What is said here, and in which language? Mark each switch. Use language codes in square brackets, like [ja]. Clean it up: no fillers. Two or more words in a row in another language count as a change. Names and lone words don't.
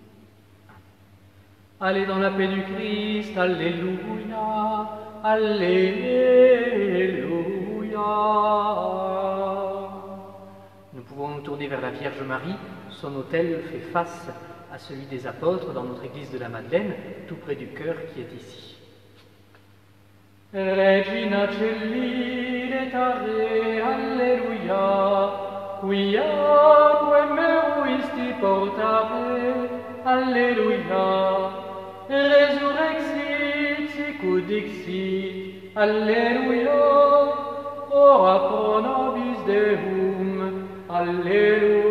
[fr] Allez dans la paix du Christ, Alléluia, Alléluia. Nous pouvons nous tourner vers la Vierge Marie. Son autel fait face à celui des apôtres dans notre église de la Madeleine, tout près du chœur qui est ici. [la] Regina Celi letare, Alleluia, quiaque meruisti portare, Alleluia, resurrexit sicut dixit, Alleluia, ora pro nobis Deum, Alleluia.